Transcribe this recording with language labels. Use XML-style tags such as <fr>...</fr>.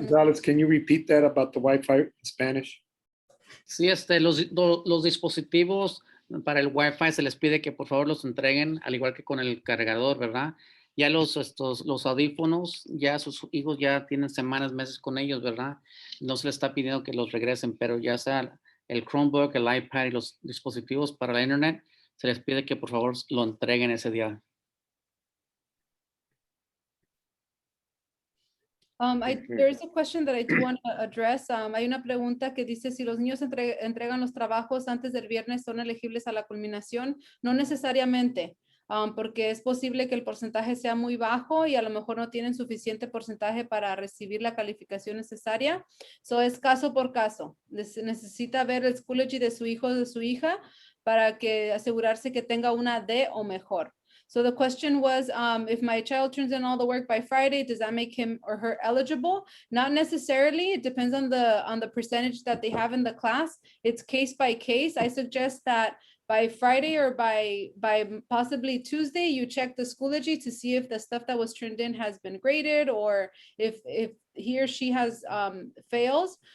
<en>Gonzalez, can you repeat that about the Wi-Fi in Spanish?</en> <es>Sí, los dispositivos para el Wi-Fi se les pide que por favor los entreguen, al igual que con el cargador, ¿verdad? Ya los audífonos, ya sus hijos ya tienen semanas, meses con ellos, ¿verdad? No se les está pidiendo que los regresen, pero ya sea el Chromebook, el iPad y los dispositivos para la internet, se les pide que por favor lo entreguen ese día.</es> <en>There's a question that I do want to address.</en> <es>Hay una pregunta que dice si los niños entregan los trabajos antes del viernes son elegibles a la culminación. No necesariamente, porque es posible que el porcentaje sea muy bajo y a lo mejor no tienen suficiente porcentaje para recibir la calificación necesaria. So es caso por caso. Necesita ver el Schoology de su hijo o de su hija para asegurarse que tenga una D o mejor.</es> <en>So the question was, if my child turns in all the work by Friday, does that make him or her eligible? Not necessarily. It depends on the percentage that they have in the class. It's case by case. I suggest that by Friday or by possibly Tuesday, you check the Schoology to see if the stuff that was turned in has been graded, or if he or she has fails.</en>